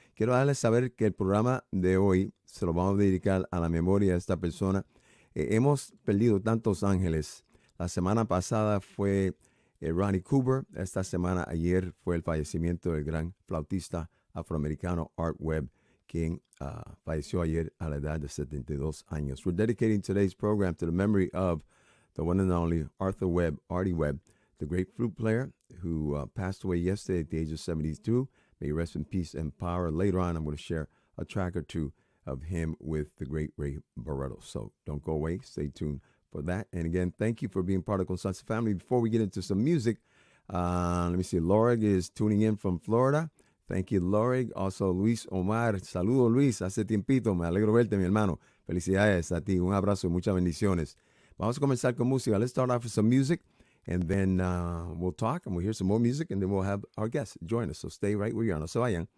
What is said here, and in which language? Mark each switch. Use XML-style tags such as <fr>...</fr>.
<es>Quiero darles saber que el programa de hoy se lo vamos a dedicar a la memoria de esta persona. Hemos perdido tantos ángeles. La semana pasada fue Ronnie Cooper. Esta semana, ayer, fue el fallecimiento del gran flautista afroamericano Art Webb, quien falleció ayer a la edad de 72 años.</es> <en>We're dedicating today's program to the memory of the one and only Arthur Webb, Artie Webb, the great flute player who passed away yesterday at the age of 72. May he rest in peace and power. Later on, I'm going to share a track or two of him with the great Ray Viera. So don't go away. Stay tuned for that. And again, thank you for being part of Salsa family. Before we get into some music, let me see. Lorig is tuning in from Florida. Thank you, Lorig. Also, Luis Omar.</en> <es>Saludo, Luis. Hace tiempito. Me alegro verte, mi hermano. Felicidades a ti. Un abrazo y muchas bendiciones. Vamos a comenzar con música.</es> <en>Let's start off with some music, and then we'll talk, and we'll hear some more music, and then we'll have our guests join us. So stay right where you are.</en> <es>No se vayan.</es>